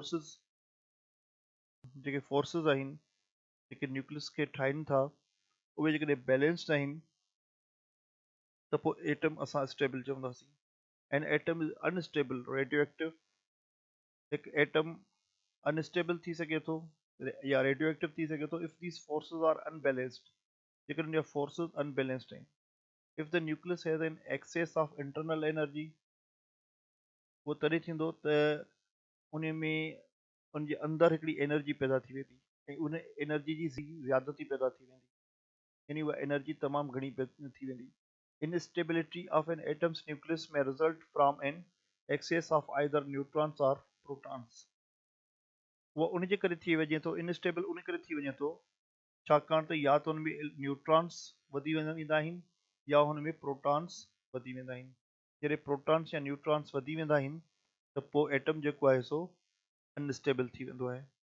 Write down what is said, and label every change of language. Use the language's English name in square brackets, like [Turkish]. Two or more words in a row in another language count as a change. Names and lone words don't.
[Sindhi] फोर्सिस आहिनि जेके न्यूक्लियस खे ठाहिनि था उहे जेकॾहिं बैलेंस्ड आहिनि त पोइ एटम असां स्टेबल चवंदासीं [English] and atom is unstable radio active [Sindhi] हिकु एटम अनस्टेबल थी सघे थो या रेडियो एक्टिव थी सघे थो [English] if these forces are unbalanced [Sindhi] जेकॾहिं उन जा फोर्सिस अनबैलेंस्ड आहिनि [English] if the nucleus has an excess of internal energy [Sindhi] उहो तॾहिं थींदो त उन में उनजे अंदरि हिकिड़ी एनर्जी पैदा थी वेंदी ऐं उन एनर्जी जी ज़्यादती पैदा थी वेंदी यानी उहा एनर्जी तमामु घणी थी वेंदी [English] Instability of an atom's nucleus may result from an excess of either neutrons or protons. [Sindhi] उहा उन जे करे थी वञे थो इनस्टेबल उन करे थी वञे थो छाकाणि त या त हुन में न्यूट्रॉन्स वधी वेंदा आहिनि या हुन में प्रोटॉन्स वधी वेंदा आहिनि जॾहिं प्रोटॉन्स या न्यूट्रॉन्स वधी वेंदा आहिनि त पोइ एटम जेको आहे सो अनस्टेबल थी वेंदो आहे